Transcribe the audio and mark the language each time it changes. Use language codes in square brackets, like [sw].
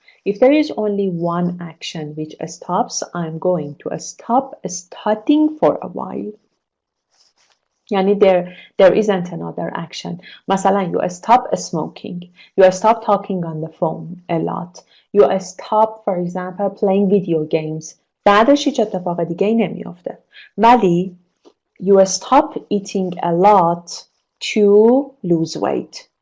[en] If there is only one action which stops, I'm going to stop studying for a while. Yani there isn't another action. مثلا you stop smoking. You stop talking on the phone a lot. You stop, for example, playing video games. [fa] بعدش هیچ اتفاق دیگه ای نمیافته. [en] ولی you stop eating a lot to lose weight.